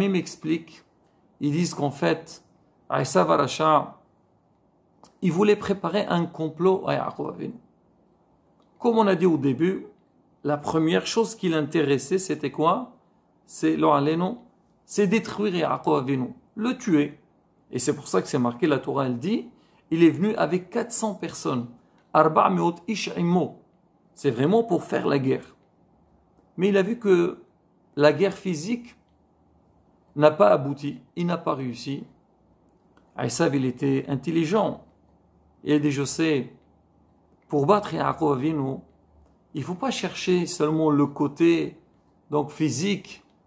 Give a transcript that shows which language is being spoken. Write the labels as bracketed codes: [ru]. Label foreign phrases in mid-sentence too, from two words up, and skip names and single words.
[fr] Haramim explique, ils disent qu'en fait, Esav Aracha, il voulait préparer un complot à Yaakov Avinu. Comme on a dit au début, la première chose qui l'intéressait, c'était quoi? C'est détruire Yaakov Avinu, le tuer. Et c'est pour ça que c'est marqué, la Torah, elle dit, il est venu avec 400 personnes. [he] ארבע מאות איש עמו. [fr] C'est vraiment pour faire la guerre. Mais il a vu que la guerre physique n'a pas abouti, il n'a pas réussi. Esav, il était intelligent. Il a dit, je sais, pour battre Yaakov Avinu, il ne faut pas chercher seulement le côté donc physique.